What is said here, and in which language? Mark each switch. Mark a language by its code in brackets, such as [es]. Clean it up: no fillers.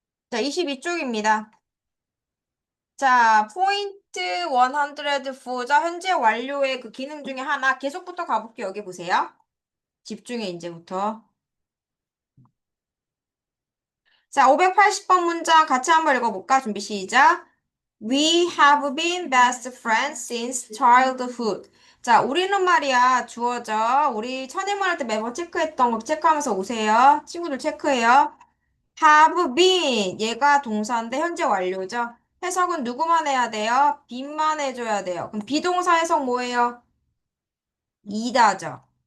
[ko] 자, 22쪽입니다. 자, 포인트 104. 현재 완료의 그 기능 중에 하나 계속부터 가볼게요. 여기 보세요. 집중해, 이제부터. 자, 580번 문장 같이 한번 읽어볼까? 준비 시작. [en] We have been best friends since childhood. [ko] 자, 우리는 말이야, 주어져. 우리 첫인문 할 때 매번 체크했던 거 체크하면서 오세요. 친구들 체크해요. [en] have been. [ko] 얘가 동사인데 현재 완료죠. 해석은 누구만 해야 돼요? be만 해줘야 돼요. 그럼 비동사 해석 뭐예요? 이다죠.